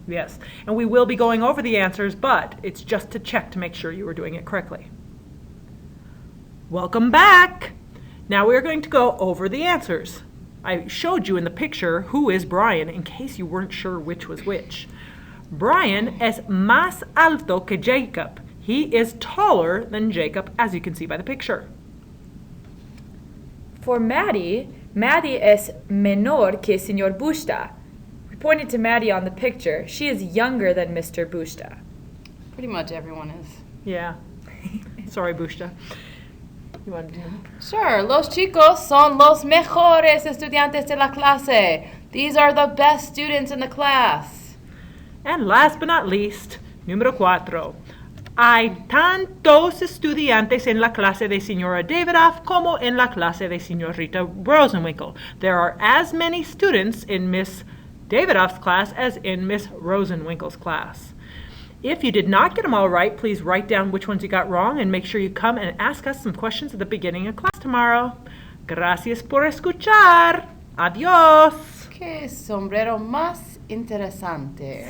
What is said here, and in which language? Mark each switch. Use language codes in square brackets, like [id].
[en] Yes, and we will be going over the answers, but it's just to check to make sure you are doing it correctly. Welcome back! Now we are going to go over the answers. I showed you in the picture who is Brian in case you weren't sure which was which. [es] Brian es más alto que Jacob. [en] He is taller than Jacob, as you can see by the picture. [es] For Maddie, Maddie es menor que Señor Busta. [en] We pointed to Maddie on the picture. She is younger than Mr. Busta. Pretty much everyone is. Yeah. Sorry, Bushta. You want to do it? [es] Sure, los chicos son los mejores estudiantes de la clase. [en] These are the best students in the class. And last but not least, número 4. [es] Hay tantos estudiantes en la clase de Señora Davidoff como en la clase de Señorita Rosenwinkel. [en] There are as many students in Miss Davidoff's class as in Miss Rosenwinkel's class. If you did not get them all right, please write down which ones you got wrong and make sure you come and ask us some questions at the beginning of class tomorrow. [es] Gracias por escuchar. Adiós. Qué sombrero más interesante.